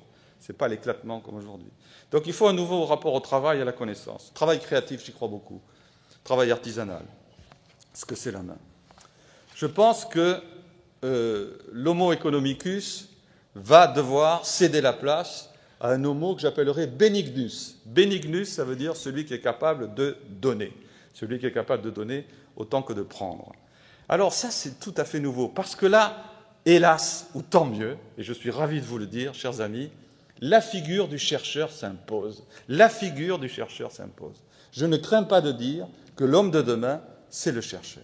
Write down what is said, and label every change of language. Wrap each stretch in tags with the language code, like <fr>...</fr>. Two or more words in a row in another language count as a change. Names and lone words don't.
<fr>Ce n'est pas l'éclatement comme aujourd'hui. Donc il faut un nouveau rapport au travail et à la connaissance. Travail créatif, j'y crois beaucoup. Travail artisanal. Ce que c'est la main. Je pense que l'</fr> <la>homo economicus</la> <fr>va devoir céder la place à un homo que j'appellerais benignus. Benignus, ça veut dire celui qui est capable de donner. Celui qui est capable de donner autant que de prendre. Alors ça, c'est tout à fait nouveau, parce que là, hélas, ou tant mieux, et je suis ravi de vous le dire, chers amis, la figure du chercheur s'impose. La figure du chercheur s'impose. Je ne crains pas de dire que l'homme de demain, c'est le chercheur.</fr>